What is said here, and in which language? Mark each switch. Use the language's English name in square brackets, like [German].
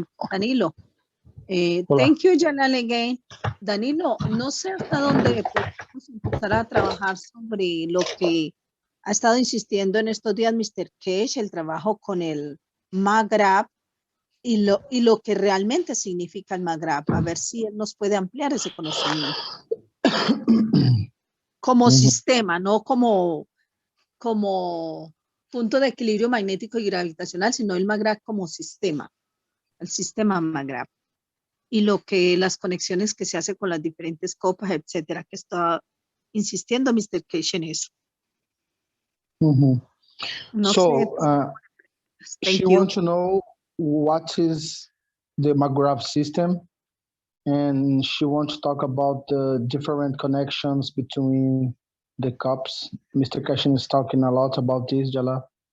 [English] Danilo, thank you, Jalal, again. [Spanish] Danilo, no sé hasta dónde podemos empezar a trabajar sobre lo que ha estado insistiendo en estos días Mr. Kesh, el trabajo con el Maghreb y lo que realmente significa el Maghreb. A ver si él nos puede ampliar ese conocimiento. Como sistema, no como punto de equilibrio magnético y gravitacional, sino el Maghreb como sistema, el sistema Maghreb. Y las conexiones que se hace con las diferentes copas, etcétera, que está insistiendo Mr. Kesh en eso. No [English] So, she wants to know what is the Maghreb system, and she wants to talk about the different connections between the cups. Mr. Kesh is talking a lot about this, Jalal.